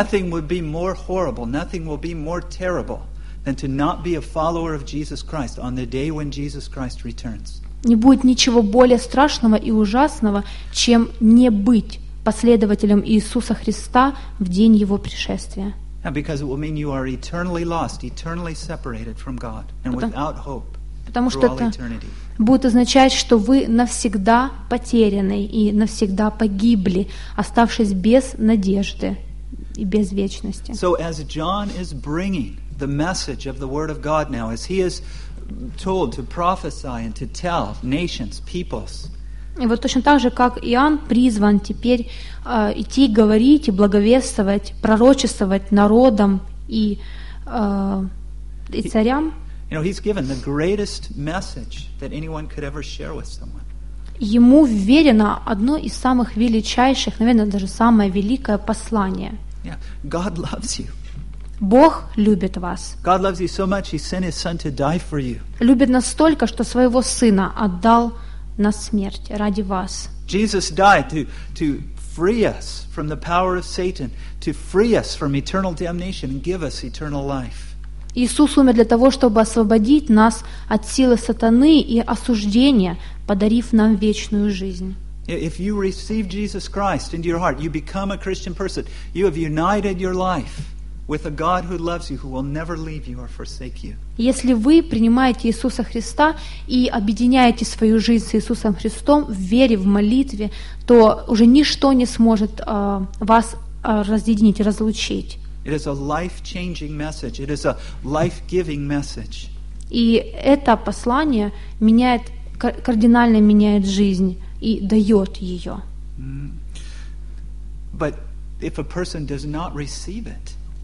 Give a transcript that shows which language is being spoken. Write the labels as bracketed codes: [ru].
[en] Nothing would be more horrible, nothing will be more terrible than to not be a follower of Jesus Christ on the day when Jesus Christ returns. [ru] Не будет ничего более страшного и ужасного, чем не быть последователем Иисуса Христа в день Его пришествия. [en] Now, because it will mean you are eternally lost, eternally separated from God, and without hope through all eternity. [ru] Потому что это будет означать, что вы навсегда потеряны и навсегда погибли, оставшись без надежды и без вечности. [en] So as John is bringing the message of the Word of God now, as he is told to prophesy and to tell nations, peoples. [ru] И вот точно так же, как Иоанн призван теперь идти говорить и благовествовать, пророчествовать народам и царям. [en] You know, he's given the greatest message that anyone could ever share with someone. [ru] Ему вверено одно из самых величайших, наверное, даже самое великое послание. [en] Yeah. God loves you. [ru] Бог любит вас. [en] God loves you so much, he sent his son to die for you. [ru] Любит настолько, что своего сына отдал на смерть ради вас. [en] Jesus died to free us from the power of Satan, to free us from eternal damnation and give us eternal life. [ru] Иисус умер для того, чтобы освободить нас от силы сатаны и осуждения, подарив нам вечную жизнь. [en] If you receive Jesus Christ into your heart, you become a Christian person. You have united your life with a God who loves you, who will never leave you or forsake you. [ru] Если вы принимаете Иисуса Христа и объединяете свою жизнь с Иисусом Христом в вере, в молитве, то уже ничто не сможет вас разъединить, разлучить. [en] It is a life-changing message. It is a life-giving message. [ru] И это послание меняет, кардинально меняет жизнь и дает ее. [en] But if a person does not receive it,